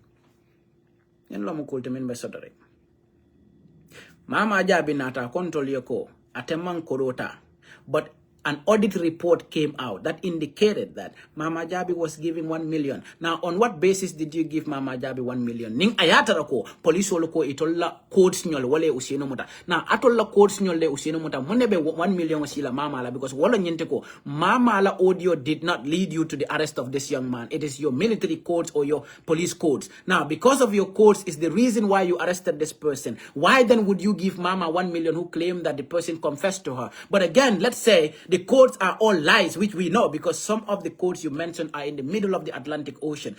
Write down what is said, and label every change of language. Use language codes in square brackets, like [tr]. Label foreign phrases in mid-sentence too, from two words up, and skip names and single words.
[man] Mama Jabi nata control yoko atemang korota, [en] but an audit report came out that indicated that Mama Jabi was giving 1 million. Now, on what basis did you give Mama Jabi 1 million? [man] Ning ayata rako police loko itolla codes nyol wale usino muta. Now, atolla codes nyol le usino muta munebe 1 million wasila Mama la, because wala nyente ko Mama la [en] audio did not lead you to the arrest of this young man. It is your military codes or your police codes. Now, because of your codes is the reason why you arrested this person. Why then would you give Mama 1 million who claimed that the person confessed to her? But again, let's say the codes are all lies, which we know because some of the codes you mentioned are in the middle of the Atlantic Ocean.